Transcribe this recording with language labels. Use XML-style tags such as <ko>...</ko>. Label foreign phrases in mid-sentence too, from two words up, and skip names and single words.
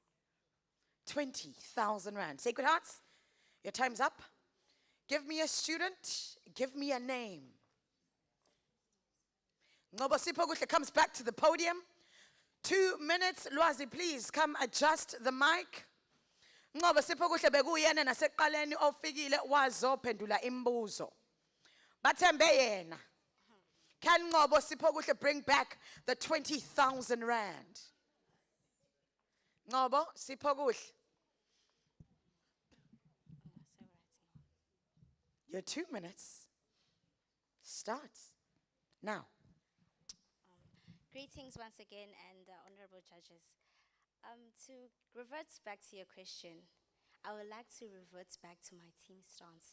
<en>20,000 rand. Sacred Hearts, your time's up. Give me a student, give me a name. Ngoba Siphakathi comes back to the podium. 2 minutes, Lwazi, please come adjust the mic.</en> <zu>Ngoba Siphakathi bekuyena naseqaleni ofikile wazophendula imbuzo. Bathembe yena.</zu> <en>Can Ngoba Siphakathi bring back the 20,000 rand? Ngoba Siphakathi. Your 2 minutes starts now. Greetings once again, and honorable judges. To revert back to your question, I would like to revert back to my team stance.</en>